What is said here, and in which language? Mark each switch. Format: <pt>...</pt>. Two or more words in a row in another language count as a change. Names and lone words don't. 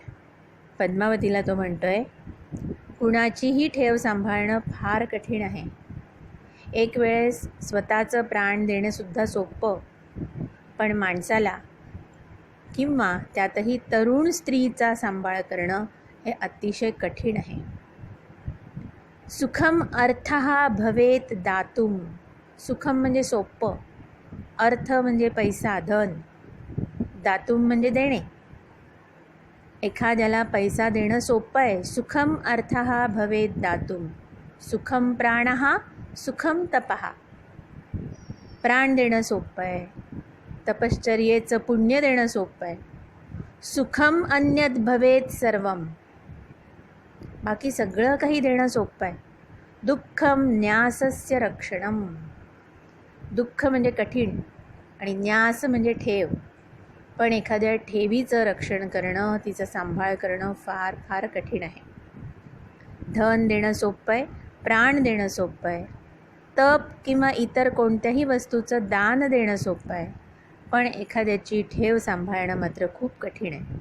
<mr>पद्मावतीला तो म्हणतोय, कुणाचीही ठेव सांभाळणं फार कठीण आहे. एक वेळेस स्वतःचं प्राण देणंसुद्धा सोपं, पण माणसाला किंवा त्यातही तरुण स्त्रीचा सांभाळ करणं हे अतिशय कठीण आहे.</mr> <sa>सुखम अर्थः भवेत दातुम.</sa> <mr>सुखम म्हणजे सोपं, अर्थ म्हणजे पैसा, धन, दातुम म्हणजे देणे. एखाद्याला पैसा देणं सोपं आहे.</mr> <sa>सुखम अर्थः भवेत दातुम. सुखम प्राणः सुखम तपः.</sa> <mr>प्राण देणं सोपं आहे, तपश्चर्येचं पुण्य देणं सोपं आहे.</mr> <sa>सुखम अन्यद भवेत सर्वम.</sa> <mr>बाकी सगळं काही देणं सोपं आहे.</mr> <sa>दुःखम न्यासस्य रक्षणम.</sa> <mr>दुःख म्हणजे कठीण आणि न्यास म्हणजे ठेव. पण एखाद्या ठेवीचं रक्षण करणं, तिचा सांभाळ करणं फार फार कठीण आहे. धन देणं सोपं आहे, प्राण देणं सोपं आहे, तप किंवा इतर कोणत्याही वस्तूचं दान देणं सोपं आहे, पण एखाद्याची ठेव सांभाळणं मात्र खूप कठीण आहे.</mr>